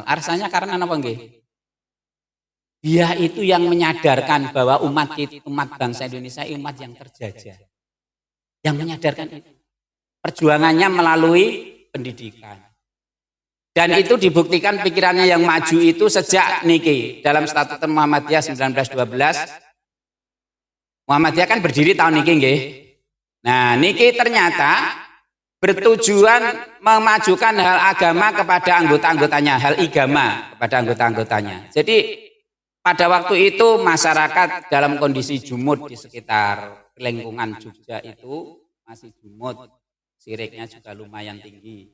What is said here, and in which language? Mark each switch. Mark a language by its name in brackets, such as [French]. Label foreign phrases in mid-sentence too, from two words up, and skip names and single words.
[Indonesian] Alasannya karena apa nggih? Dia itu yang menyadarkan bahwa umat bangsa Indonesia umat yang terjajah. Yang menyadarkan itu. Perjuangannya melalui pendidikan. Dan itu dibuktikan pikirannya yang maju itu sejak niki dalam Statuta Muhammadiyah 1912 Muhammadiyah kan berdiri tahun niki nggih. Nah, niki ternyata bertujuan memajukan hal agama kepada anggota-anggotanya, hal igama kepada anggota-anggotanya. Jadi pada waktu itu masyarakat dalam kondisi jumud di sekitar lingkungan Jogja itu masih jumud, siriknya juga lumayan tinggi.